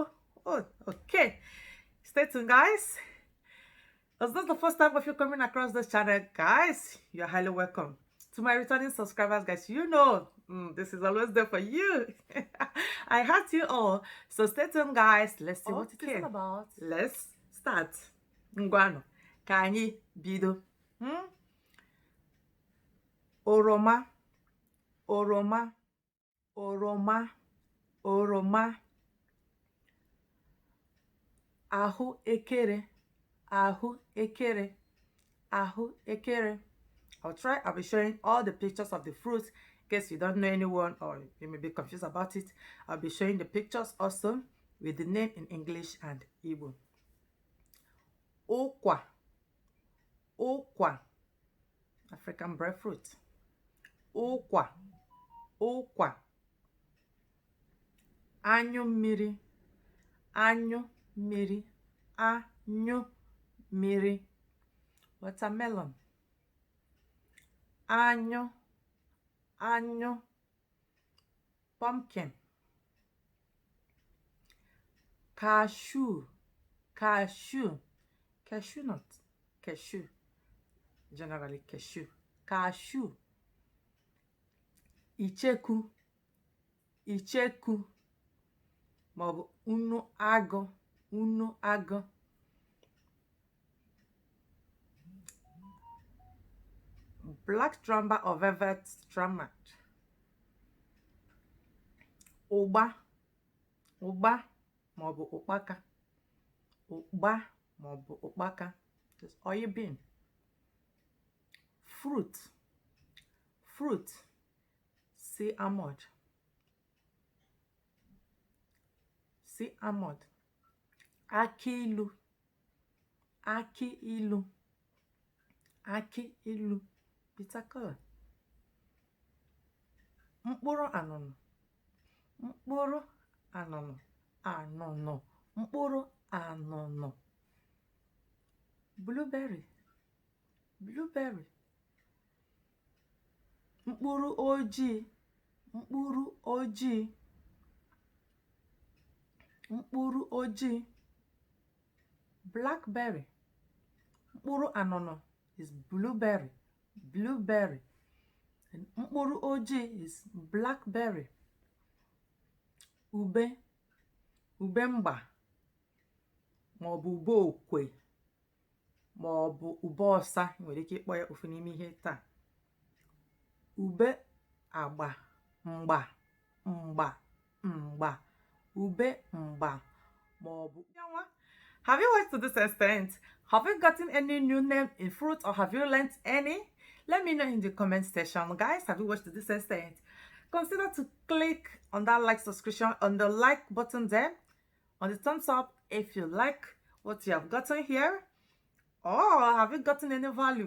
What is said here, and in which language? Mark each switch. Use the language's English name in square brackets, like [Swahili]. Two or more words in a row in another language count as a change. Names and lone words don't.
[English] Oh, okay. Stay tuned, guys. Is this the first time of you coming across this channel, guys? You're highly welcome. To my returning subscribers, guys, you know this is always there for you. I heart you all. So stay tuned, guys. Let's see what it is all about. Let's start. [Igbo] Ngwano, ka anyị bido. Oroma, oroma, oroma, oroma. Ahụ ekere. Ahụ ekere. Ahụ ekere. [English] I'll be showing all the pictures of the fruits in case you don't know anyone or you may be confused about it. I'll be showing the pictures also with the name in English and Igbo. [Igbo] Okwa. Okwa. [English] African breadfruit. Okwa. [Igbo] Okwa. Anyu mmiri. Anyu mmiri. Anyu mmiri. [English] Watermelon. Anyu. [Igbo] Anyu. [English] Pumpkin. Cashew. Cashew. Cashew nut. Cashew. Generally cashew. Cashew. [Igbo] Icheku. Icheku. Maọbụ unu agụ. Unu agụ. [English] Black tramba or velvet strammat. [Igbo] Ụgba. Ụgba maọbụ ụkpaka. Ụgba maọbụ ụkpaka. [English] Just oil bean. Fruit. Fruit. Sea almond. Sea almond. [Igbo] Aki ilu. Aki ilu. Aki ilu. [English] Bitter color. [Igbo] Mkpụrụ anụnụ. Mkpụrụ anụnụ. Anụnụ. Mkpụrụ anụnụ. [English] Blueberry. Blueberry. [Igbo] Mkpụrụ ojii. Mkpụrụ ojii. Mkpụrụ ojii. [English] Blackberry. [Igbo] Mkpụrụ anụnụ [English] is blueberry. Blueberry. And [Igbo] mkpụrụ ojii [English] is blackberry. [Igbo] Ube. Ube mgba. Maọbụ ube okwe. Maọbụ ube ọsa. Nwere ike ịkpọ ya ofu n'ime ihe taa. Ube agba. Mgba. Mgba. Mgba. Ube mgba. Maọbụ. [English] Have you watched to this extent? Have you gotten any new name in fruit or have you learned any? Let me know in the comment section. Guys, have you watched to this extent? Consider to click on that like subscription on the like button there, on the thumbs up if you like what you have gotten here, or have you gotten any value?